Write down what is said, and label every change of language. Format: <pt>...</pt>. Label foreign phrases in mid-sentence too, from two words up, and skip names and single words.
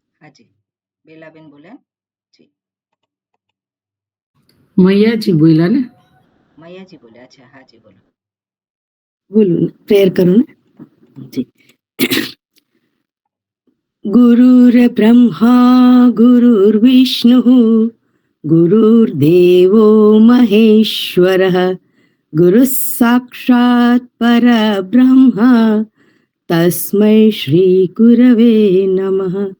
<gu>જી બેલાબેન બોલ્યા જી. મૈયાજી બોલ્યા ને? મૈયાજી બોલ્યા છે. હા જી બોલો. બોલું પ્રેયર કરું ને જી.</gu> <sa>गुरुर्ब्रह्मा गुरुर्विष्णुः गुरुर्देवो महेश्वरः गुरुः साक्षात् परब्रह्म तस्मै श्रीगुरवे नमः.</sa>